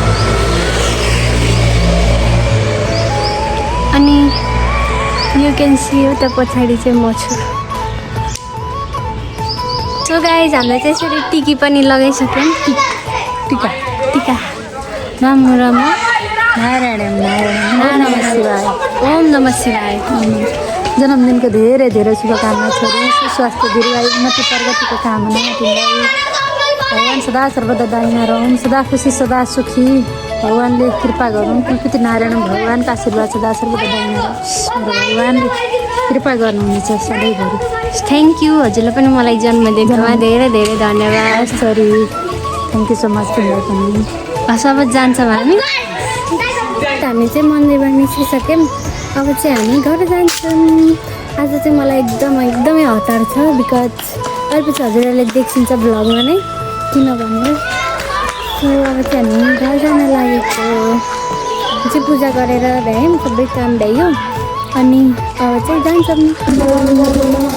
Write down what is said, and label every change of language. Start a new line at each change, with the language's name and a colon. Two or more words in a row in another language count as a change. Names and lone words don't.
Nepali: अनि
English: you can see
Nepali: एउटा पछाडि चाहिँ म छु
English: so guys
Nepali: हामीले चाहिँ यसरी टिकी पनि लगाइसक्यौँ टिका टिका मामु र म
Sanskrit: नारायण नमः शिवाय ओम नमः शिवाय
Nepali: जन्मदिनको धेरै धेरै शुभकामना छोरी सुस्वास्थ्य दीर्घायु उन्नति प्रगतिको कामना तिमीलाई भगवान् सदा सर्वदा दाहिना रहौँ सदा खुसी सदा सुखी भगवान्ले कृपा गरौँ कुलपति नारायण भगवान्को आशीर्वाद सदा सर्वदा दाहिना रहोस् भगवान्ले कृपा गर्नुहुनेछ सधैँभरि
English: thank you
Nepali: हजुरले पनि मलाई जन्मदिनमा धेरै धेरै धन्यवाद सरी
English: thank you so much
Nepali: तिमीलाई पनि सब जान्छौँ हामी चाहिँ मन्दिरमा निस्किसक्यौँ अब चाहिँ हामी घर जान्छौँ आज चाहिँ मलाई एकदमै हतार छ बिकज अलिपछि हजुरहरूले देखिन्छ भ्लगमा नै किनभने सो अब चाहिँ हामी घर जान लागेको चाहिँ पूजा गरेर भ्यायौँ सबै काम भ्यायो अनि अब चाहिँ जान्छौँ